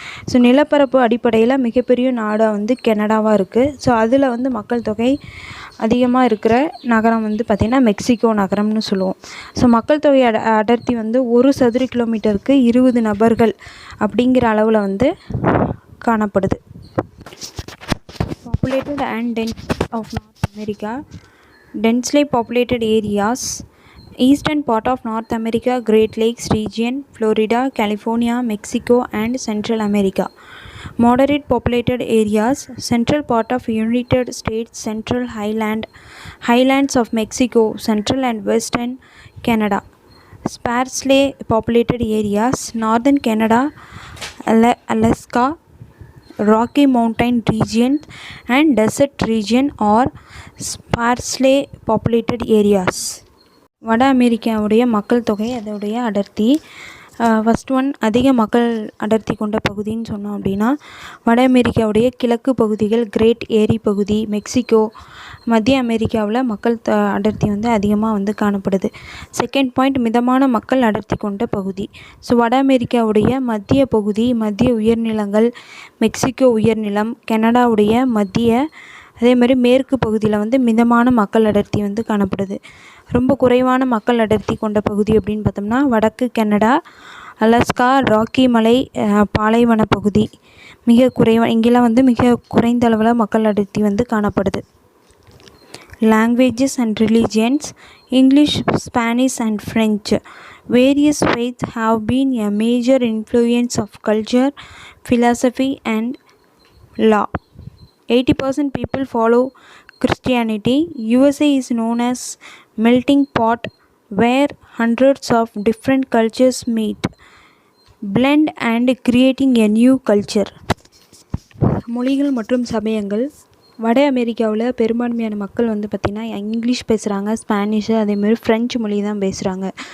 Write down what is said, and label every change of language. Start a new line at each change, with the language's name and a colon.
Tamil: So நிலப்பரப்பு அடிப்படையில் மிகப்பெரிய நாடாக வந்து கனடாவாக இருக்குது. ஸோ அதில் வந்து மக்கள் தொகை அதிகமாக இருக்கிற நகரம் வந்து பார்த்திங்கன்னா மெக்சிகோ நகரம்னு சொல்லுவோம். ஸோ மக்கள் தொகை அடர்த்தி வந்து 1 சதுர கிலோமீட்டருக்கு 20 நபர்கள் அப்படிங்கிற அளவில் வந்து காணப்படுது.
English: Populated and dense of North America. Densely populated areas: eastern part of North America, Great Lakes region, Florida, California, Mexico and Central America. Moderate populated areas: central part of United States, Central Highlands of Mexico, Central and Western Canada. Sparsely populated areas: northern Canada, Alaska, Rocky Mountain region and desert region are sparsely populated areas.
Tamil: வட அமெரிக்காவுடைய மக்கள் தொகை அதோடைய அடர்த்தி. First one, அதிக மக்கள் அடர்த்தி கொண்ட பகுதின்னு சொன்னோம் அப்படின்னா வட அமெரிக்காவுடைய கிழக்கு பகுதிகள், கிரேட் ஏரி பகுதி, மெக்சிகோ, மத்திய அமெரிக்காவில் மக்கள் அடர்த்தி வந்து அதிகமாக வந்து காணப்படுது. செகண்ட் பாயிண்ட், மிதமான மக்கள் அடர்த்தி கொண்ட பகுதி. ஸோ வட அமெரிக்காவுடைய மத்திய பகுதி, மத்திய உயர்நிலங்கள், மெக்சிகோ உயர்நிலம், கனடாவுடைய மத்திய, அதே மாதிரி மேற்கு பகுதியில் வந்து மிதமான மக்கள் அடர்த்தி வந்து காணப்படுது. ரொம்ப குறைவான மக்கள் அடர்த்தி கொண்ட பகுதி அப்படின்னு பார்த்தோம்னா வடக்கு கனடா, அலாஸ்கா, ராக்கி மலை பாலைவன பகுதி இங்கெல்லாம் வந்து மிக குறைந்த அளவில் மக்கள் அடர்த்தி வந்து காணப்படுது.
English: Languages and religions: English, Spanish and French. Various faiths have been a major influence of culture, philosophy and law. 80% people follow Christianity. USA is known as melting pot where hundreds of different cultures meet, blend and creating a new culture.
Tamil: மொழிகள் மற்றும் சமயங்கள். வட அமெரிக்காவில் பெரும்பான்மையான மக்கள் வந்து பார்த்திங்கன்னா English பேசுகிறாங்க, ஸ்பானிஷு, அதேமாதிரி ஃப்ரெஞ்சு மொழி தான் பேசுகிறாங்க.